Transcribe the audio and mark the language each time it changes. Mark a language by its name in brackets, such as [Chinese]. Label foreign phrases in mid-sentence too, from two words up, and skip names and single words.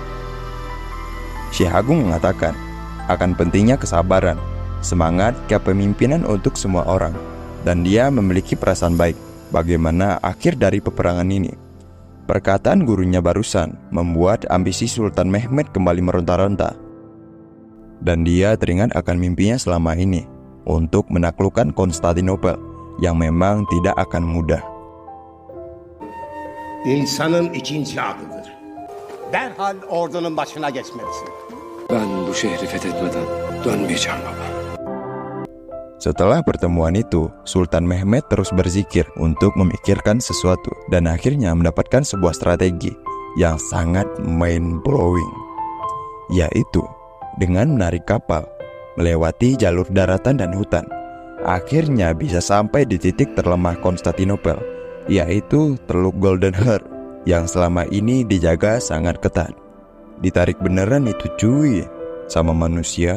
[Indonesian] Syekh Agung mengatakan akan pentingnya kesabaran, semangat kepemimpinan untuk semua orang, dan dia memiliki perasaan baik bagaimana akhir dari peperangan ini. Perkataan gurunya barusan membuat ambisi Sultan Mehmed kembali meronta-ronta, dan dia teringat akan mimpinya selama ini untuk menaklukkan Konstantinopel yang memang tidak akan mudah. [Turkish] İnsanın ikinci adıdır. Derhal ordunun başına geçmelisin. Ben bu şehri fethetmeden dönmeyeceğim baba. [Indonesian] Setelah pertemuan itu, Sultan Mehmed terus berzikir untuk memikirkan sesuatu dan akhirnya mendapatkan sebuah strategi yang sangat mind-blowing, yaitu dengan menarik kapal melewati jalur daratan dan hutan. Akhirnya bisa sampai di titik terlemah Konstantinopel, yaitu Teluk Golden Heart yang selama ini dijaga sangat ketat. Ditarik beneran itu cuy, sama manusia.